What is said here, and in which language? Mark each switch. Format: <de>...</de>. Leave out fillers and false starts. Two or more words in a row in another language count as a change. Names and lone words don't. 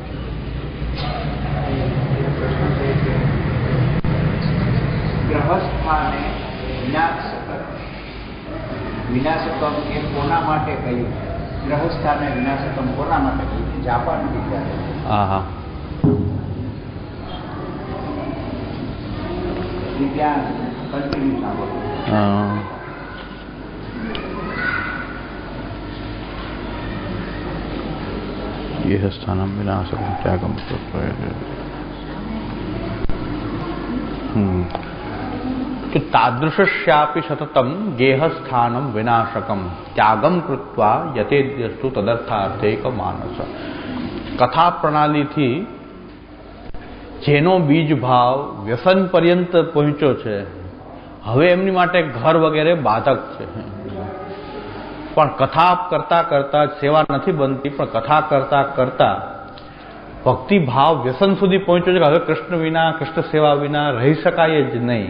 <gu>એ પ્રશ્ન છે કે</gu> <sa>ગ્રહસ્થાને વિનાશકમ</sa> <gu>એ કોના માટે કહ્યું?</gu> <sa>ગ્રહસ્થાને વિનાશકમ</sa> <gu>કોના માટે કહ્યું? જાપાનથી ત્યારે હા હા ત્યાં કન્ટિન્યુ સાંભળો.</gu> <sa>ये स्थानम विनाशकम त्यागम तो तादृशस्यापि सततम गेह स्थानम विनाशकम त्यागम कृत्वा यतेद्यस्तु तदर्थार्थैक मानस.</sa> <gu>કથા પ્રણાલી થી જેનો બીજ ભાવ વ્યસન પર્યંત પહોંચ્યો છે, હવે એમની માટે ઘર વગેરે બાધક છે. પણ કથા કરતા કરતા સેવા નથી બનતી, પણ કથા કરતા કરતા ભક્તિ ભાવ વ્યસન સુધી પહોંચ્યો છે કે હવે કૃષ્ણ વિના, કૃષ્ણ સેવા વિના રહી શકાય જ નહીં.</gu>